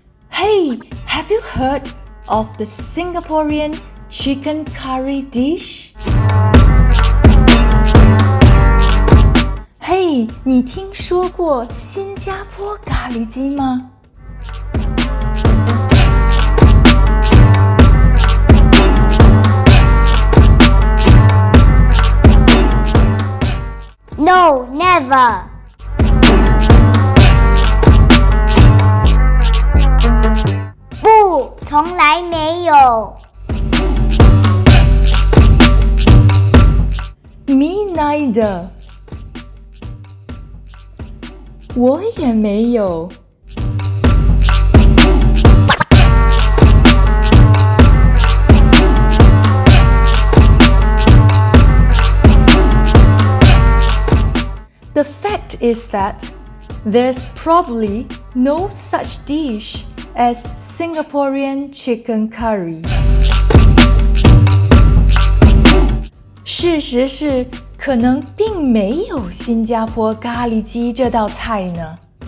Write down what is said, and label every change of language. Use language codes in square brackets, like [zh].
[en] ？Hey, have you heard of the Singaporean chicken curry dish? [zh] 嘿，你听说过新加坡咖喱鸡吗 [en] ？No, never. [zh] 不，从来没有。 [en] Me neither. [zh] 我也没有。 [en] The fact is that there's probably no such dish as Singaporean chicken curry. [zh] 事实是，可能并没有新加坡咖喱鸡这道菜呢。